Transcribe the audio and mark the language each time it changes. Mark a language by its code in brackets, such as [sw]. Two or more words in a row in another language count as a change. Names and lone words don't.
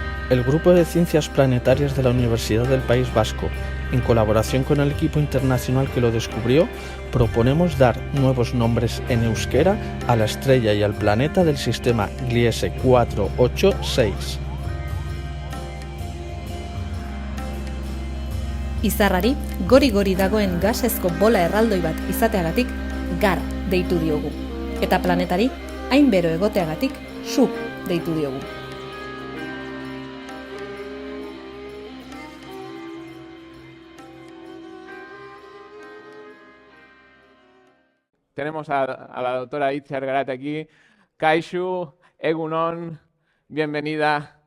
[es] El Grupo de Ciencias Planetarias de la Universidad del País Vasco, en colaboración con el equipo internacional que lo descubrió, proponemos dar nuevos nombres en euskera a la estrella y al planeta del sistema Gliese 486. [eu] Izarrari, gori-gori dagoen gasezko bola erraldoi bat izateagatik gar deitu diogu. Eta planetari, hain bero egoteagatik, su deitu diogu. [es] Tenemos a la doctora Itziar Garate aquí. [eu] Kaixu, Egunon, [es] bienvenida.